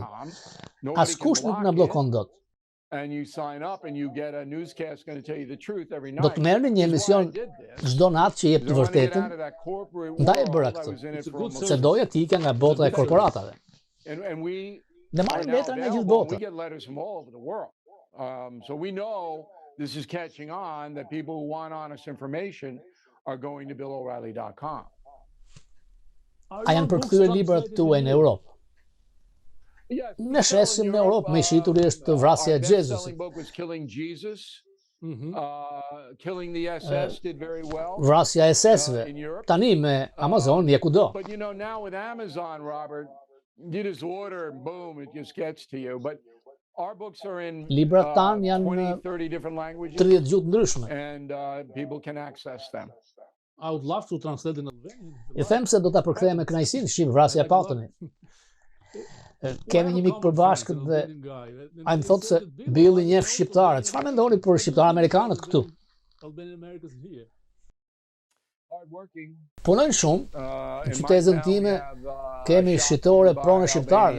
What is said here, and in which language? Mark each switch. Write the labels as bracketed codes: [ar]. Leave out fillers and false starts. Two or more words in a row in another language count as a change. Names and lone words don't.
[sq] Askush nuk na bllokon dot. Do të merrni një emision çdo natë që jep të vërtetën. Ndaj e bëra këtë, se doja të ikja nga bota e korporatave. Ne marrim letra nga gjithë botën. [en] So we know this is catching on, that people who want honest information are going to BillO'Reilly.com. [sq] A janë përkthyer librat tuaj në Europë? Ne shesim në Europë, me shituri është vrasja e Xhezusit. Vrasja e SS-ve. Tani me Amazon je kudo. [en] But you know, now with Amazon, Robert, you just order and boom, it just gets to you. But our books are in [sq] Librat tan janë [en] 20, 30 different languages. [sq] 30 gjuhë ndryshme. [en] And people can access them. I would love to translate in Albanian. [sq] I them se do ta përkthej me kënaqësi në shqip vrasja e Pattonit. Kemi një mik përbashkët dhe ai më thotë se Billi njeh shqiptarët. Çfarë mendoni për shqiptarë amerikanët këtu? Punojnë shumë. Në qytetin time kemi shitore pronë shqiptarëve.